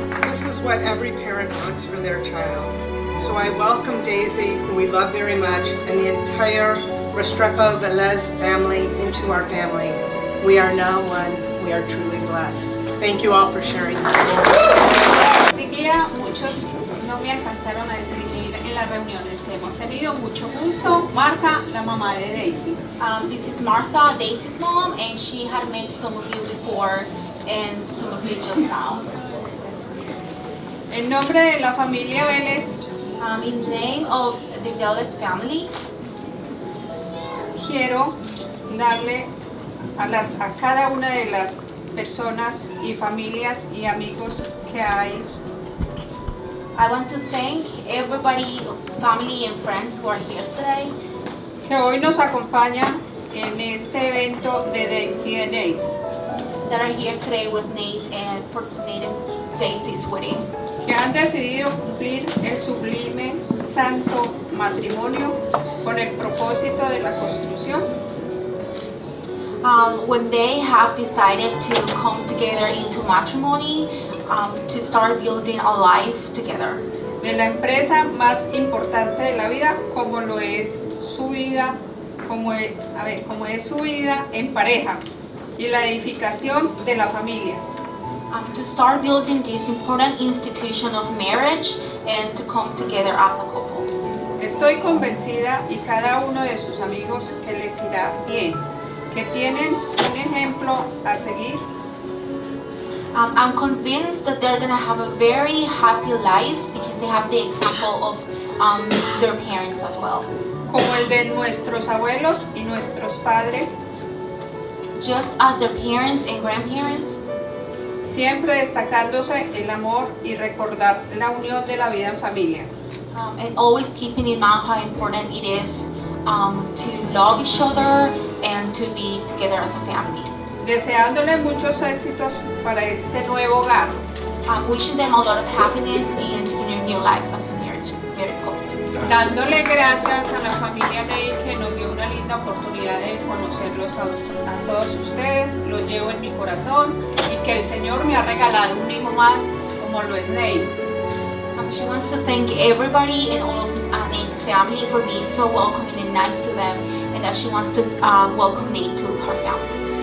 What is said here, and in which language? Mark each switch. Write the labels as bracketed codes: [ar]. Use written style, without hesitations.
[en] This is what every parent wants for their child. So I welcome Deisy, who we love very much, and the entire Restrepo Velez family into our family. We are now one. We are truly blessed. Thank you all for sharing this story. [es] Seguía, muchos no me alcanzaron a distinguir en las reuniones que hemos tenido. Mucho gusto, Marta, la mamá de Deisy. [en] This is Martha, Daisy's mom, and she had met some of you before and some of you just now. [es] En nombre de la familia Vélez, [en] In the name of the Velez family, [es] quiero darle a cada una de las personas y familias y amigos que hay [en] I want to thank everybody, family and friends who are here today, [es] que hoy nos acompañan en este evento de Daisy and Nate. [en] that are here today with Nate and for Nate and Daisy's wedding, [es] Que han decidido cumplir el sublime santo matrimonio con el propósito de la construcción [en] when they have decided to come together into matrimony, to start building a life together, [es] de la empresa más importante de la vida, como lo es su vida, como es su vida en pareja y la edificación de la familia. [en] to start building this important institution of marriage and to come together as a couple. [es] Estoy convencida, y cada uno de sus amigos, que les irá bien, que tienen un ejemplo a seguir, [en] I'm convinced that they're gonna have a very happy life because they have the example of their parents as well. [es] como el de nuestros abuelos y nuestros padres, [en] Just as their parents and grandparents, [es] siempre destacándose el amor y recordar la unión de la vida en familia. [en] and always keeping in mind how important it is to love each other and to be together as a family. [es] Deseándole muchos éxitos para este nuevo hogar. [en] Wishing them a lot of happiness and in their new life as a married couple. [es] Dándole gracias a la familia Ney, que nos dio una linda oportunidad de conocerlos a todos ustedes. Los llevo en mi corazón y que el Señor me ha regalado un hijo más como lo es Ney. [en] She wants to thank everybody and all of Nate's family for being so welcoming and nice to them, and that she wants to welcome Nate to her family.